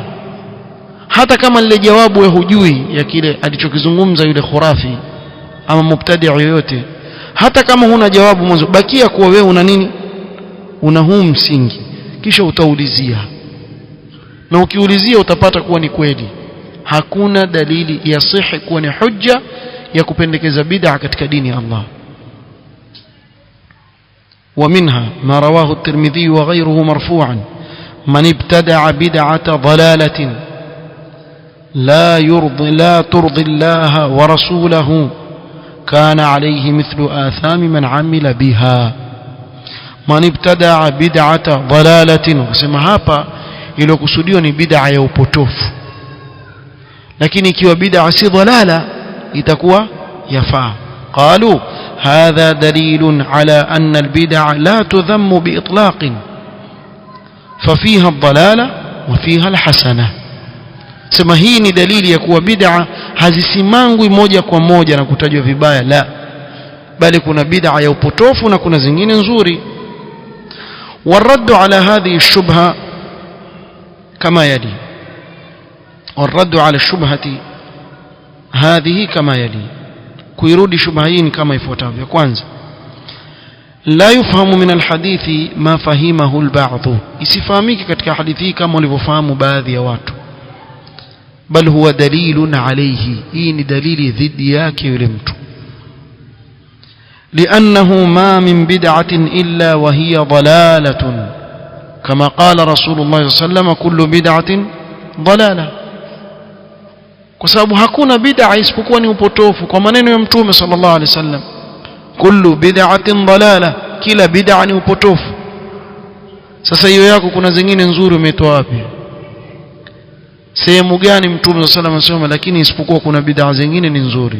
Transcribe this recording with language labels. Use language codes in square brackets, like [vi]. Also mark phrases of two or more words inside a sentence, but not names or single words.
[sw] Hata kama lile jawabu wewe hujui ya kile alichokizungumza yule khurafi ama mubtadi' yoyote, hata kama huna jawabu mwanzo, bakia kuwa wewe una nini, una huu msingi, kisha utaulizia, na ukiulizia utapata kuwa ni kweli. Hakuna dalili yasihi kuwa ni hujja ya kupendekeza bid'a katika dini ya Allah. [ar] ومنها ما رواه الترمذي وغيره مرفوعا: من ابتدع بدعة ضلالة لا ترضي الله ورسوله كان عليه مثل آثام من عمل بها. من ابتدع بدعة ضلالة، وسمى [sw] hapa iliyokusudiwa ni bid'a ya upotofu, lakini ikiwa bid'a si dhalala itakuwa yafaa. [ar] قالوا هذا دليل على أن البدع لا تذم بإطلاق ففيها الضلالة وفيها الحسنة. [sw] sema hii ni dalili ya kuwa bid'a hazisimangwi moja kwa moja na kutajwa vibaya, la, bali kuna bid'a ya upotofu na kuna zingine nzuri. [ar] والرد على هذه الشبهة كما يلي. والرد على الشبهة هذه كما يلي. [sw] kuirudi shubha hii ni kama ifuatavyo. Kwanza, [ar] لا يفهم من الحديث ما فهمه البعض, [sw] isifahamiki katika hadithi kama walivyofahamu baadhi ya watu, [ar] بل هو دليل عليه, [sw] hii ni dalili dhidi yake yule mtu. [ar] لأنه ما من بدعة إلا وهي ضلالة كما قال رسول الله صلى الله عليه وسلم: كل بدعة ضلالة. [sw] kwa sababu hakuna bid'a isipokuwa ni upotofu, kwa maneno ya Mtume [ar] صلى الله عليه وسلم, كل بدعة ضلالة, [sw] kila bid'a ni upotofu. Sasa hiyo yako kuna zingine nzuri umetoa wapi? Sehemu gani Mtume [ar] صلى الله عليه وسلم [sw] anasema lakini isipokuwa kuna bid'a zingine ni nzuri?